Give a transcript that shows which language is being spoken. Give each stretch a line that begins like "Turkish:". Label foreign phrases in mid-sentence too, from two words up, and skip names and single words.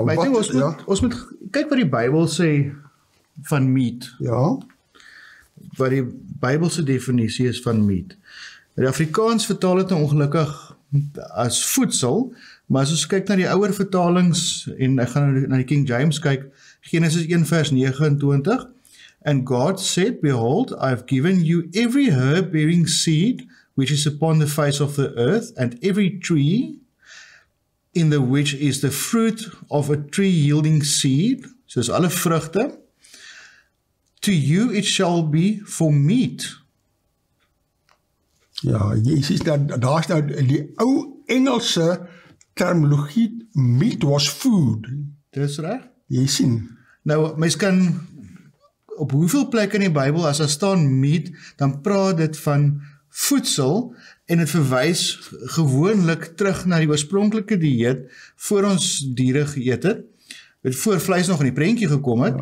Afrikaans: Maar ek dink ons moet kyk wat die Bybel sê van meat. Ja, Wat die Bybelse definisie is van meat. Die Afrikaans vertaal dit nou ongelukkig as voedsel, maar as ons kyk na die ouer vertalings, en ek gaan na die King James kyk, Genesis 1 vers 29,
English: And God said, Behold, I have given you every herb bearing seed, which is upon the face of the earth, and every tree in the which is the fruit of a tree yielding seed,
Afrikaans: soos alle vrugte,
English: to you it shall be for meat.
Afrikaans: ja, jy sien daar's nou die ou Engelse terminologie,
English: meat was food.
Afrikaans: Dis reg? Jy sien. Nou, mens kan op hoeveel plekke in die Bybel, as daar staan meat, dan praat dit van voedsel, en het verwys gewoonlik terug na die oorspronklike dieet, voor ons diere geëet het, voor vleis nog in die prentjie gekom het.